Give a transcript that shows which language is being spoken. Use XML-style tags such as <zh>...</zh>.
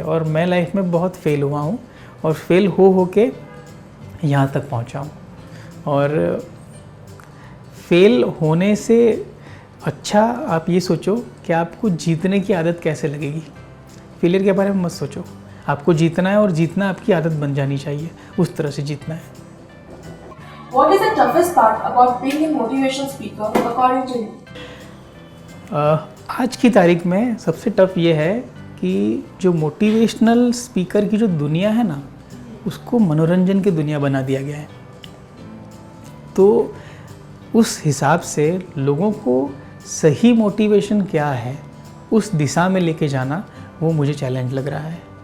<hi>और मैं लाइफ में बहुत फेल हुआ हूँ और फेल हो के यहाँ तक पहुँचा हूँ। और फेल होने से अच्छा आप ये सोचो कि आपको जीतने की आदत कैसे लगेगी। फेलियर के बारे में मत सोचो, आपको जीतना है और जीतना आपकी आदत बन जानी चाहिए, उस तरह से जीतना है।</hi> <en>What is the toughest part about being a motivational speaker according to you?</en> <hi>आज की तारीख में सबसे टफ ये है कि जो मोटिवेशनल स्पीकर की जो दुनिया है ना, उसको मनोरंजन की दुनिया बना दिया गया है। तो उस हिसाब से लोगों को सही मोटिवेशन क्या है उस दिशा में लेके जाना, वो मुझे चैलेंज लग रहा है।</hi>